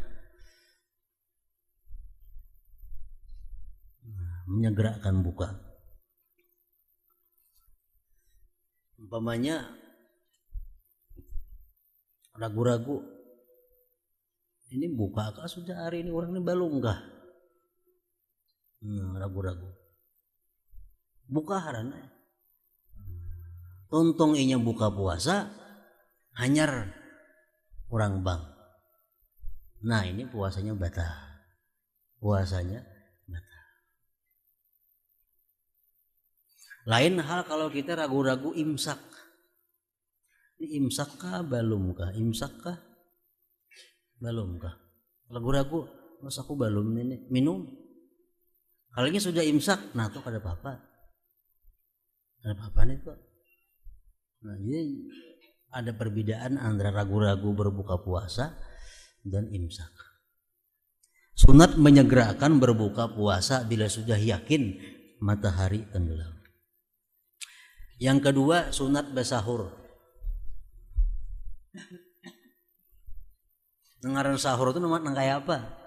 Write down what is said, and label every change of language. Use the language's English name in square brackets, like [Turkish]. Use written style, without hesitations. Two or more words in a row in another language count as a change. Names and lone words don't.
[Banjar] Menyegerakan buka, umpamanya ragu-ragu, ini buka kah sudah hari ini, orang ini belum kah, ragu-ragu, buka harana, tuntung inya buka puasa, hanyar orang bang, nah ini puasanya batal, puasanya batal. [Indonesian] Lain hal kalau kita ragu-ragu imsak, ini imsak kah belum kah, imsak kah belum kah, ragu-ragu, Mas aku belum ini minum. Kalau ini sudah imsak, nah tuh ada apa-apa. Ada apa-apa nih tuh. Nah, jadi ada perbedaan antara ragu-ragu berbuka puasa dan imsak. Sunat menyegerakan berbuka puasa bila sudah yakin matahari tenggelam. Yang kedua, sunat bersahur. [Banjar] Ngaran sahur itu nang kayak apa?